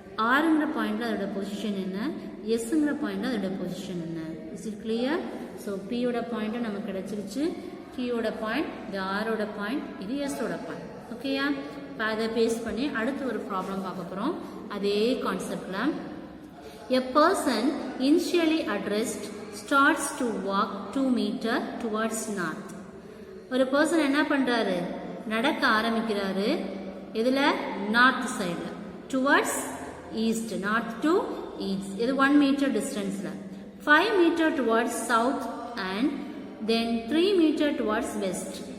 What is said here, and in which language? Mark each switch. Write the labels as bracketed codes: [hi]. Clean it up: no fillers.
[ta] ஆறுங்கிற பாயிண்டில் அதோட பொசிஷன் என்ன, எஸ்ங்கிற பாயிண்டில் அதோட பொசிஷன் என்ன. Is it clear? ஸோ பியோட பாயிண்ட்டும் நமக்கு கிடச்சிருச்சு. கியோட பாயிண்ட், இது ஆரோட பாயிண்ட், இது எஸ்ஸோட பாயிண்ட். ஓகேயா? இப்போ அதை பேஸ் பண்ணி அடுத்து ஒரு ப்ராப்ளம் பார்க்க போகிறோம். அதே கான்செப்டில் [en] a person initially addressed starts to walk 2 meters towards north. [ta] ஒரு பர்சன் என்ன பண்ணுறாரு, நடக்க ஆரம்பிக்கிறாரு. இதில் நார்த் சைடில், towards east, north to east. [en] இது 1 meter டிஸ்டன்ஸில். 5 meter towards south and then 3 meter towards west.